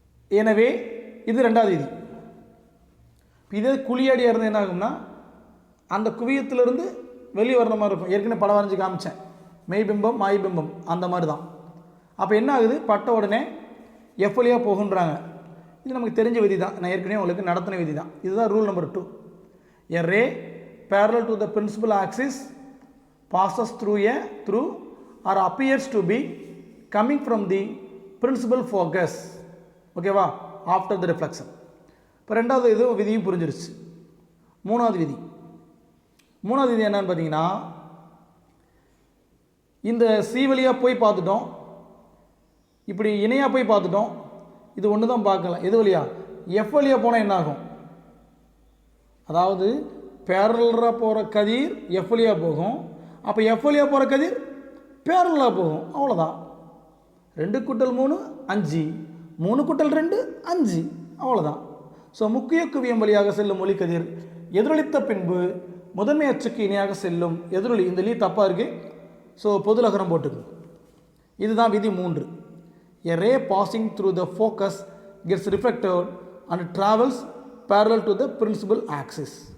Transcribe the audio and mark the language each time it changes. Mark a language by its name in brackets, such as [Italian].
[Tamil] எனவே இது ரெண்டாவது விதி. இதே குழியடியாக இருந்து என்ன ஆகும்னா, அந்த குவியத்திலிருந்து வெளியே வர்ற மாதிரி இருக்கும். ஏற்கனவே படம் வரைஞ்சி காமிச்சேன், மெய்பிம்பம் மாய்பிம்பம், அந்த மாதிரி தான். அப்போ என்ன ஆகுது? பட்ட உடனே எஃப் வழியாக போகுன்றாங்க. இது நமக்கு தெரிஞ்ச விதி தான். நான் ஏற்கனவே உங்களுக்கு நடத்தின விதி தான். இதுதான் rule number 2. [English] A ray parallel to the principal axis passes through or appears to be coming from the principal focus. ஓகேவா? After the reflection. [Tamil] இப்போ ரெண்டாவது இது விதியும் புரிஞ்சிருச்சு. மூணாவது விதி என்னன்னு பார்த்தீங்கன்னா, இந்த சி வழியாக போய் பார்த்துட்டோம், இப்படி இணையாக போய் பார்த்துட்டோம். இது ஒன்று தான் பார்க்கலாம். எது வழியா? எஃப் வழியாக போனால் என்ன ஆகும்? அதாவது பேரலாக போகிற கதிர் எஃப் வழியாக போகும். அப்போ எஃப் வழியாக போகிற கதிர் பேரலாக போகும். அவ்வளோதான். 2 × 3 5, 3 × 2 5, அவ்வளோதான். ஸோ முக்கிய குவியம் வழியாக செல்லும் ஒளிக்கதிர் எதிரொலித்த பின்பு முதன்மை அச்சுக்கு இணையாக செல்லும் எதிரொலி. இந்த லீ தப்பாக இருக்குது. ஸோ பொதுலகரம் போட்டுக்கணும். இதுதான் விதி 3. [English] A ray passing through the focus gets reflected and travels parallel to the principal axis.